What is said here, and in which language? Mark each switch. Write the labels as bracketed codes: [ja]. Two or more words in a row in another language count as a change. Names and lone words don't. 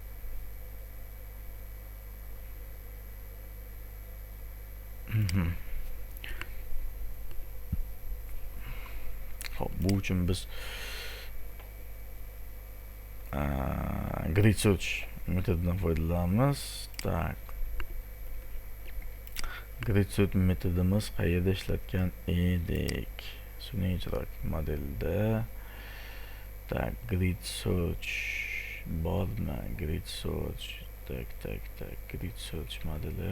[uz] Xo'p, bu uchun biz [en] grid search [uz] metodidan foydalanamiz. Tak. [en] Grid search [uz] metodimiz qayerda ishlatgan edik? Sun'iy idrok modelda. Tak, [en] grid search bormi? Grid search. Tak, grid search modeli.